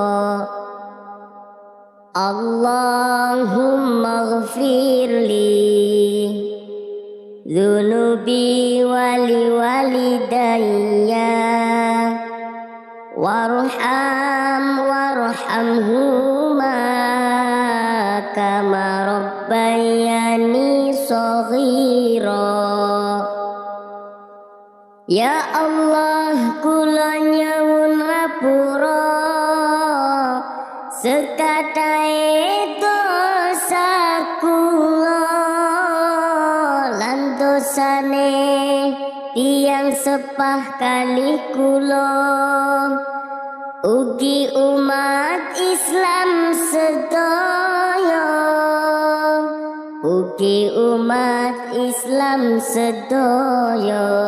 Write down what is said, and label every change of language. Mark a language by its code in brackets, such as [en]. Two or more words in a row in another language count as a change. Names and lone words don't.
[ar] اللهم اغفر لي ذنوبي ولوالدي وارحمهما كما ربياني صغيرا. [jv] Ya Allah, kula nyuwun ngapura sekatahe dosa kula lan dosane tiyang sepah kali kula ugi umat Islam sedaya, ugi umat Islam sedaya.